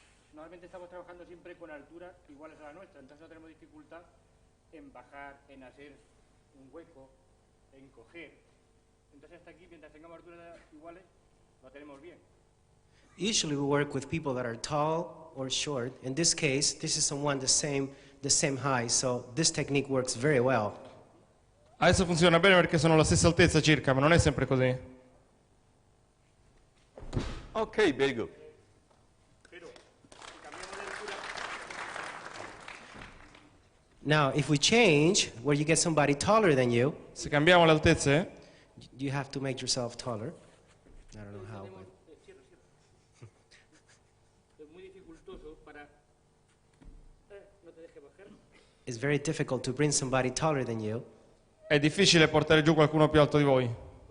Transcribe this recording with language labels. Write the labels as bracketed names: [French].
[Spanish] Normalmente estamos trabajando siempre con alturas iguales a la nuestra, entonces no tenemos dificultad en bajar, en hacer un hueco, en coger. Entonces hasta aquí, mientras tengamos alturas iguales, lo tenemos bien. [English] Usually we work with people that are tall or short. In this case, this is someone the same height, so this technique works very well. [Italian] Adesso funziona bene perché sono alla stessa altezza circa, ma non è sempre così. [English] Ok, very good. Now, if we change, where you get somebody taller than you, [Italian] se cambiamo le altezze, [English] you have to make yourself taller. I don't know how, but it's very difficult to bring somebody taller than you. [Italian] È difficile portare giù qualcuno più alto di voi.